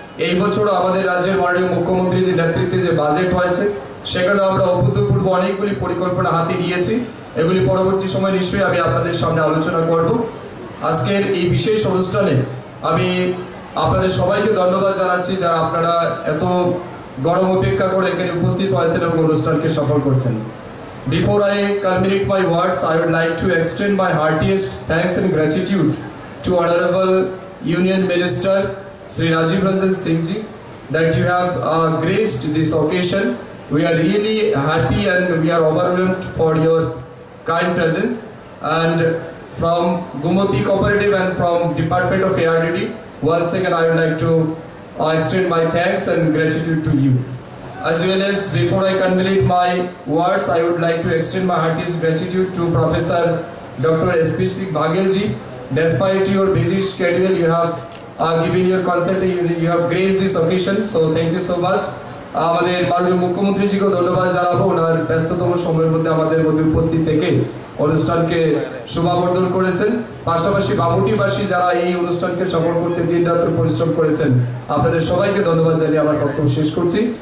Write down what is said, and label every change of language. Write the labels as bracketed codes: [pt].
[bn] এই বছরও আমাদের রাজ্যের মাননীয় মুখ্যমন্ত্রী যে নেতৃত্বে যে বাজেট হয়েছে সেখানে আমরা অভূতপূর্ব অনেকগুলি পরিকল্পনা হাতে নিয়েছি। এগুলি পরবর্তী সময় নিশ্চয়ই আমি আপনাদের সামনে আলোচনা করব। আজকের এই বিশেষ অনুষ্ঠানে আমি আপনাদের সবাইকে ধন্যবাদ জানাচ্ছি যারা আপনারা এত গরম উপেক্ষা করে এখানে উপস্থিত হয়েছেন এবং অনুষ্ঠানকে সফল করছেন। [en] Before I culminate my words, I would like to extend my heartiest thanks and gratitude to Honorable Union Minister Sri Rajiv Ranjan Singh ji that you have graced this occasion. We are really happy and we are overwhelmed for your kind presence. And from Gumoti Cooperative and from Department of ARDD, once again I would like to extend my thanks and gratitude to you. As well as before I culminate my words, I would like to extend my heartiest gratitude to Professor Dr. S.P. Singh Baghel ji. Despite your busy schedule, you have given your consent, you have graced this occasion, so thank you so much. [bn] আমাদের মাননীয় মুখ্যমন্ত্রীজিকে ধন্যবাদ জানাবো, ওনার ব্যস্ততম সময়ের মধ্যে আমাদের মধ্যে উপস্থিত থেকে অনুষ্ঠানকে শোভাবর্ধন করেছেন। পাশাপাশি বামুটিবাসী যারা এই অনুষ্ঠানকে সফল করতে দিনরাত পরিশ্রম করেছেন, আপনাদের সবাইকে ধন্যবাদ জানিয়ে আমার বক্তব্য শেষ করছি।